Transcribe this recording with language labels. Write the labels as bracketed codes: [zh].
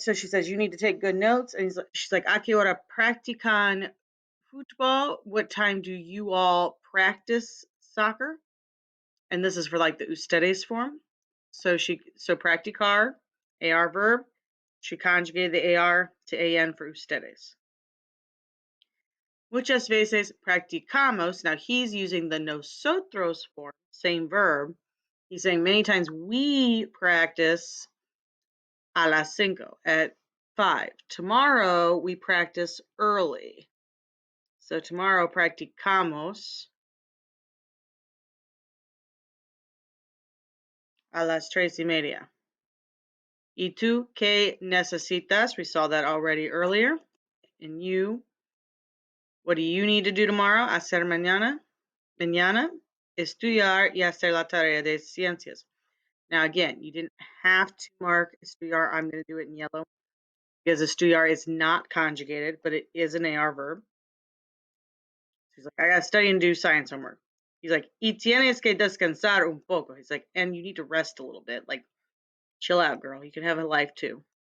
[en] So she says, you need to take good notes. And she's like, [es] a qué hora practican [en] football? What time do you all practice soccer? And this is for like the ustedes form. So practicar, AR verb. She conjugated the AR to AN for ustedes. [es] Muchas veces practicamos. [en] Now he's using the nosotros form, same verb. He's saying many times we practice [es] a las 5, [en] at 5. Tomorrow we practice early. So tomorrow [es] practicamos a las 3:30. ¿Y tú qué necesitas? [en] We saw that already earlier. And you, what do you need to do tomorrow? [es] Hacer mañana. Mañana, estudiar y hacer la tarea de ciencias. [en] Now again, you didn't have to mark estudiar. I'm going to do it in yellow because estudiar is not conjugated, but it is an AR verb. He's like, I got to study and do science homework. He's like, [es] y tienes que descansar un poco. [en] He's like, and you need to rest a little bit. Like, chill out, girl. You can have a life too.